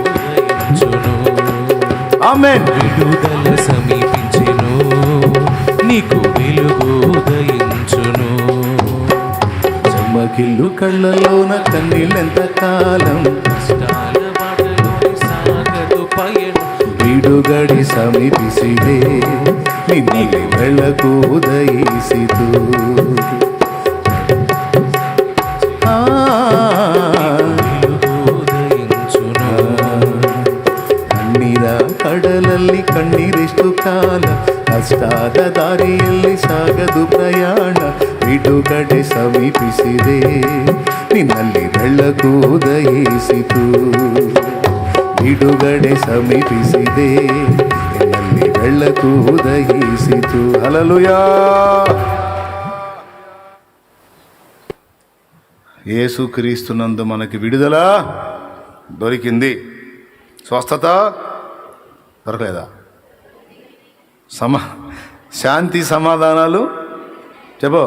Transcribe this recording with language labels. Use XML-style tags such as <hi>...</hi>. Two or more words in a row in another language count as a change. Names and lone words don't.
<te>ఆమేన్. విడుదల సమీపించెను, నీకు వెలుగు ఉదయించును. చెమ్మగిల్లు కళ్ళలోన కన్నీళ్ళెంత కాలం, కష్టాల బాటలోని సాగదు పయనం.</te> <kn>ಬಿಡುಗಡೆ ಸಮೀಪಿಸಿದೆ, ನಿನ್ನಲ್ಲಿ ಬೆಳಕು ಉದಯಿಸಿತು.</kn> <te>ఉదయించును.</te> <kn>ಕಣ್ಣೀರ ಕಡಲಲ್ಲಿ ಕಣ್ಣೀರೆಷ್ಟು ಕಾಲ, ಕಷ್ಟಾದ ದಾರಿಯಲ್ಲಿ ಸಾಗದು ಪ್ರಯಾಣ. ಬಿಡುಗಡೆ ಸಮೀಪಿಸಿದೆ, ನಿನ್ನಲ್ಲಿ ಬೆಳಕು ಉದಯಿಸಿತು. ಬಿಡುಗಡೆ ಸಮೀಪಿಸಿದೆ, ನಿನ್ನಲ್ಲಿ ಬೆಳಕು ಉದಯಿಸಿತು. ಹಲ್ಲೆಲೂಯಾ.</kn> <te>యేసుక్రీస్తునందు మనకి విడుదల దొరికింది. స్వస్థత దొరకలేదా? శాంతి సమాధానాలు చెప్పు.</te>